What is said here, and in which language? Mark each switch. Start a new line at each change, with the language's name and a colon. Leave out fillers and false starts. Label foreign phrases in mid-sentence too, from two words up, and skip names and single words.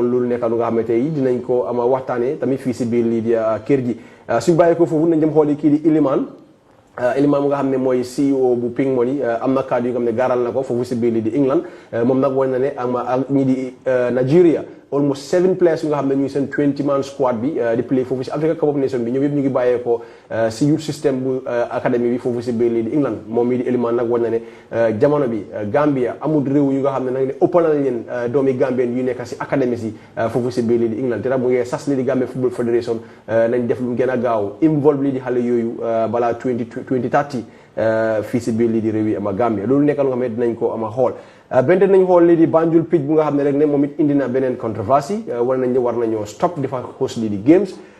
Wolof: loolu nekk lu nga xam ne tey dinañ ko ama waxtaanee tamit fii si biir lii di kër gi suñ bàyyee ko foofu nañ dem xooli kii di Iliman mu nga xam ne mooy CEO bu Pink Money am na kaddu yu nga xam ne gaaral na ko foofu si biir lii di England moom nag wane na ne ak ñii di Nigeria
English: almost 7 players
Wolof: yu nga xam ne ñu ngi seen
English: 20-man squad
Wolof: bi di play foofu si Africa Cup of Nations bi ñoom yëpp ñu ngi bàyyee ko si youth système bu académie bi foofu si biir lii di England moom mii di Iliman nag wane na ne jamono bi Gambia amul réew yu nga xam ne nag ne ëppalal leen doomi Gambien yu nekk si académie si foofu si biir lii di England te nag mu ngi sas lii di Gambia Football Federation nañ def lu gën a gaaw involve lii di xale yooyu balaa 2030 fii si biir lii di réew yi ama Gambia loolu nekk lu nga xam ne dinañ ko ama xool bente nañ xool lii di Banjul pitch bu nga xam ne rek ne moom it indi na beneen controversie wala nañ ne war nañoo stop di fa host lii di games